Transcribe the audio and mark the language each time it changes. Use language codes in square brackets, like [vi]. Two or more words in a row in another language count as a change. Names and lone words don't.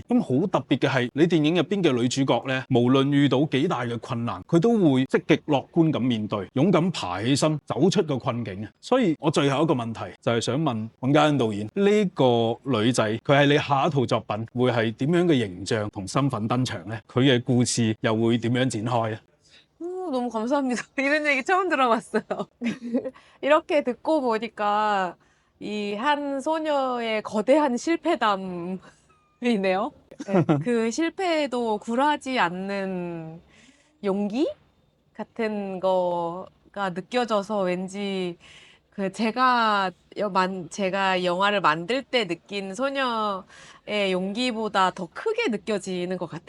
[yue] 咁好特別嘅係，你電影入邊嘅女主角呢，無論遇到幾大嘅困難，佢都會積極樂觀咁面對，勇敢爬起身，走出個困境。所以我最後一個問題就係想問尹嘉欣導演，呢個女仔佢係你下一套作品會係點樣嘅形象同身份登場呢？佢嘅故事又會點樣展開呢？ [ko] 너무 감사합니다. 이런 얘기 처음 들어봤어요. 이렇게 듣고 보니까 이 한 소녀의 거대한 실패담이네요. 네, 그 실패에도 굴하지 않는 용기 같은 거가 느껴져서 왠지 그 제가 영화를 만들 때 느낀 소녀의 용기보다 더 크게 느껴지는 것 같아요.